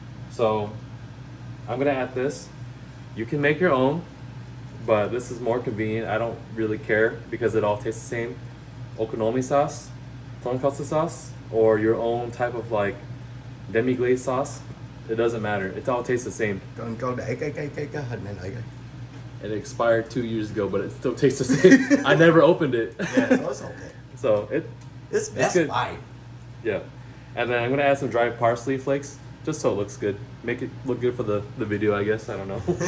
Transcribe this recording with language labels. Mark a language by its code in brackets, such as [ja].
[en] So I'm gonna add this. You can make your own, but this is more convenient. I don't really care because it all tastes the same. Okonomi sauce, tonkatsu sauce, or your own type of like demi-glaze sauce, it doesn't matter. It all tastes the same. [vi] Con để cái hình này lại coi. [en] It expired 2 years ago, but it still tastes the same. I never opened it. Yeah, so it's okay. So It's Best good. Buy. Yeah. And then I'm gonna add some dried parsley flakes, just so it looks good. Make it look good for the video, I guess. I don't know.